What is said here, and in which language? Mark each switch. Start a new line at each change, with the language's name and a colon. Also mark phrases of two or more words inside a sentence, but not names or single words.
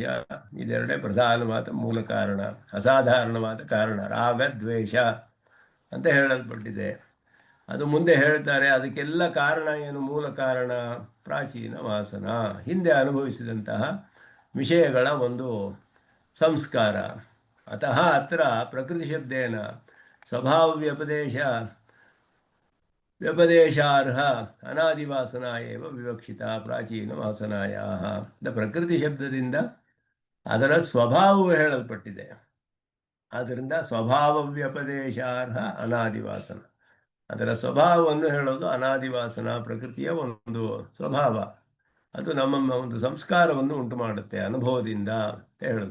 Kannada: ಇದೆರಡೇ ಪ್ರಧಾನವಾದ ಮೂಲ ಕಾರಣ, ಅಸಾಧಾರಣವಾದ ಕಾರಣ ರಾಗ ದ್ವೇಷ ಅಂತ ಹೇಳಲ್ಪಟ್ಟಿದೆ. ಅದು ಮುಂದೆ ಹೇಳ್ತಾರೆ. ಅದಕ್ಕೆಲ್ಲ ಕಾರಣ ಏನು? ಮೂಲ ಕಾರಣ ಪ್ರಾಚೀನ ವಾಸನ, ಹಿಂದೆ ಅನುಭವಿಸಿದಂತಹ ವಿಷಯಗಳ ಒಂದು ಸಂಸ್ಕಾರ.
Sanskrit: ಅತಃ ಅತ್ರ ಪ್ರಕೃತಿ ಶಬ್ದೇನ ಸ್ವಭಾವ ವ್ಯಪದೇಶಾರ್ಹ ಅನಾದಿವಾಸನ ಏವ ವಿವಕ್ಷಿತ ಪ್ರಾಚೀನ ವಾಸನಾಯ.
Kannada: ಪ್ರಕೃತಿ ಶಬ್ದದಿಂದ ಅದರ ಸ್ವಭಾವವು ಹೇಳಲ್ಪಟ್ಟಿದೆ. ಆದ್ದರಿಂದ
Sanskrit: ಸ್ವಭಾವ ವ್ಯಪದೇಶಾರ್ಹ ಅನಾದಿವಾಸನ,
Kannada: ಅದರ ಸ್ವಭಾವವನ್ನು ಹೇಳೋದು ಅನಾದಿವಾಸನ. ಪ್ರಕೃತಿಯ ಒಂದು ಸ್ವಭಾವ ಅದು ನಮ್ಮ ಒಂದು ಸಂಸ್ಕಾರವನ್ನು ಉಂಟು ಮಾಡುತ್ತೆ ಅನುಭವದಿಂದ ಅಂತ ಹೇಳೋದು.